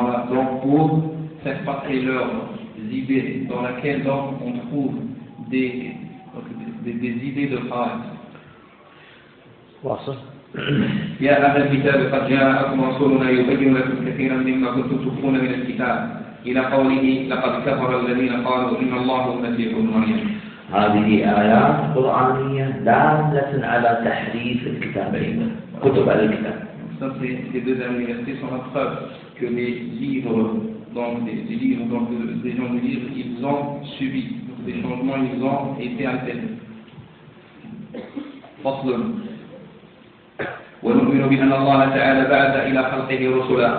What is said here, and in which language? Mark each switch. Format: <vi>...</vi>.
<fr>Donc pour faire passer leurs idées dans laquelle donc on trouve des idées de phrase.</fr> <ar>يا أهل الكتاب قد جاءكم رسولنا يبين لكم كثيرا مما كنتم تخفون من الكتاب إلى قوله لقد كفر الذين قالوا إن الله هو المسيح ابن مريم. هذه آيات قرآنية دالة على تحريف الكتابين كتب على الكتاب.</ar> <fr>Ça c'est deux derniers versets sont la preuve que les gens du livre ils ont subi des changements ils ont été altérés.</fr> <ar>فصل ونؤمن بأن الله تعالى بعث إلى خلقه رسلا</ar>